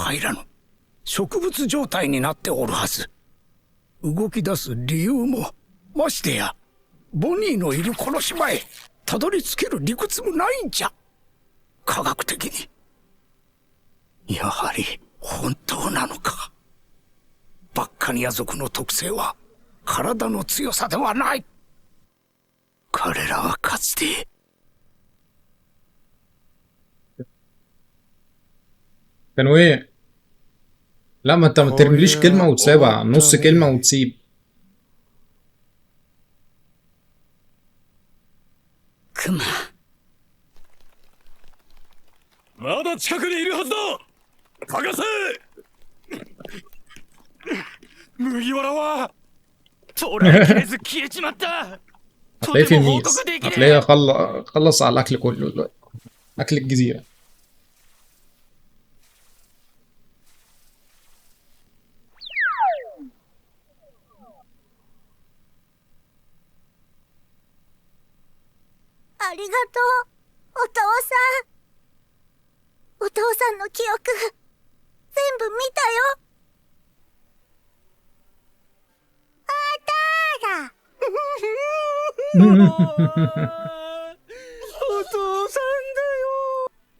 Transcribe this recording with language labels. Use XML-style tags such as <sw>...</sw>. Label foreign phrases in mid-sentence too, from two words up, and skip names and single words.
<ja>入らぬ植物状態になっておるはず動き出す理由もましてやボニーのいるこの島へたどり着ける理屈もないんじゃ科学的にやはり本当なのかバッカニア族の特性は体の強さではない彼らはかつて</ja> <ar>كانوا ايه؟ لا ما انت ما ترميليش كلمة وتسيبها، نص كلمة وتسيب.</ar> <ja>クマまだ近くにいるはずだ探せ麦わらは捉えきれず消えちまった。</ja> <ar>هتلاقيه في الميز، هتلاقيه خلص على الاكل كله دلوقتي، اكل الجزيره.</ar> <ja>ありがとう、お父さん。お父さんの記憶、全部見たよ。お父さん。お父さんだよ。</ja>